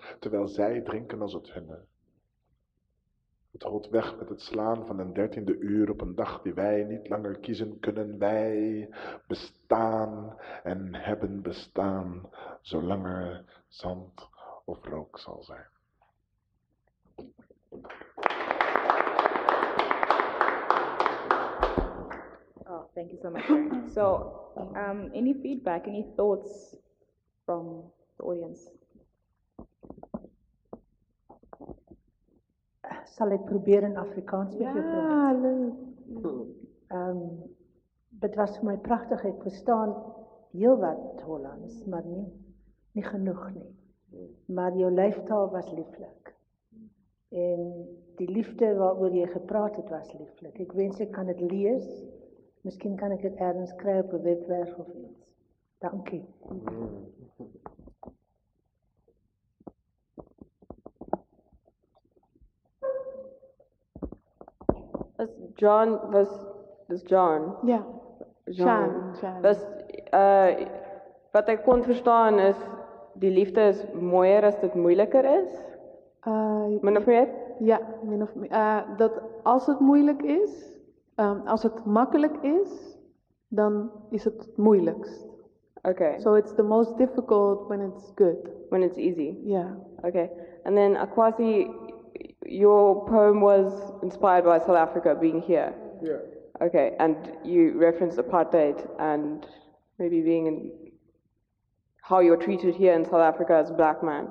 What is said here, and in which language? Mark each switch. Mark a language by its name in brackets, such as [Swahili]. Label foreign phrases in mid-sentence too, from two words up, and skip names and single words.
[Dutch] Terwijl zij drinken als het hunne. Het rolt weg met het slaan van een 13e uur op een dag die wij niet langer kiezen kunnen. Wij bestaan en hebben bestaan, zolang er zand of rook zal zijn. [English] Oh, thank you so much, sir. So, any feedback, any thoughts from the audience? [Dutch] Zal ik proberen Afrikaans met je praten? Ja, Het was voor mij prachtig. Ik verstaan heel wat Hollands, maar niet genoeg nie. [Afrikaans] Maar jou lyftaal was lieflik. En die liefde waaroor jy gepraat het was lieflik. Ek wens ek kan dit lees. Miskien kan ek dit ergens kry op 'n webwerf of iets. Dankie. Dis John. Ja. Sjaan. Sjaan. Dus wat ek kon verstaan is, die liefde is mooier as dit moeiliker is. Min of meer? Ja, min of meer. [Dutch] Dat als het moeilijk is, als het makkelijk is, dan is het moeilijkst. [English] Okay. So it's the most difficult when it's good. When it's easy. Yeah. Okay. And then Akwasi, your poem was inspired by South Africa being here. Yeah. Okay. And you referenced apartheid and maybe being in how you're treated here in South Africa as a black man.